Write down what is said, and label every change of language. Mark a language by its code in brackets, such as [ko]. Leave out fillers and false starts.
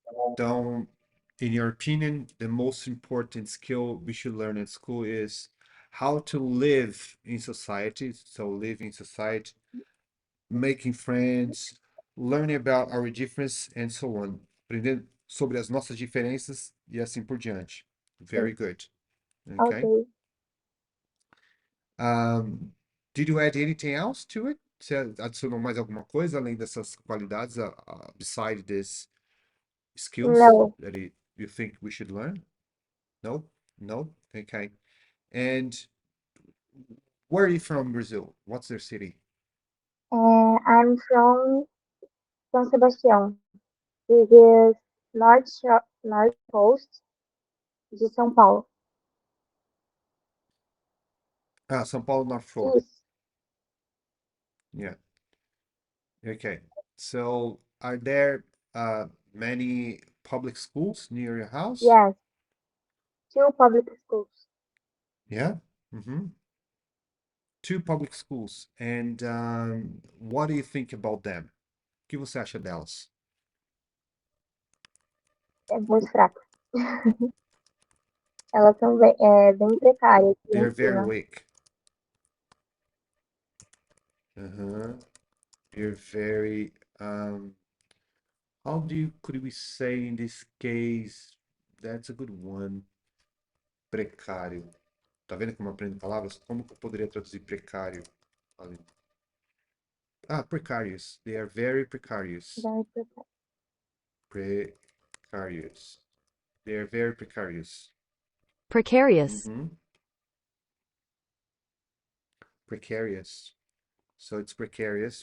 [en] Então, in your opinion, the most important skill we should learn at school is how to live in society. So, live in society, making friends, learning about our differences, and so on. [pt] Aprendendo sobre as nossas diferenças e assim por diante. [en] Very good. Okay. Ok. Did you add anything else to it? [pt] Você adicionou mais alguma coisa além dessas qualidades, [en] beside these skills No. that you think we should learn? No? No? Okay. And where are you from, Brazil? What's their city? I'm from São Sebastião. This is north coast de São Paulo. Ah, São Paulo North Shore. [pt] Isso. [en] Yeah. Okay. So, are there many public schools near your house? Yes. Two public schools. Yeah. Mm-hmm. Two public schools. And what do you think about them? [pt] O que você acha delas? É muito fraco. Elas são bem precárias de [en] They're very [pt] ensino. [en] weak. Uh-huh. You're very how could we say in this case? That's a good one. Precário. [pt] Tá vendo como eu aprendo palavras? Como que eu poderia traduzir precário? [en] Ali. Precarious. They are very precarious. Very precárias. Precarious. They are very precarious. Precarious. Precarious. So it's precarious.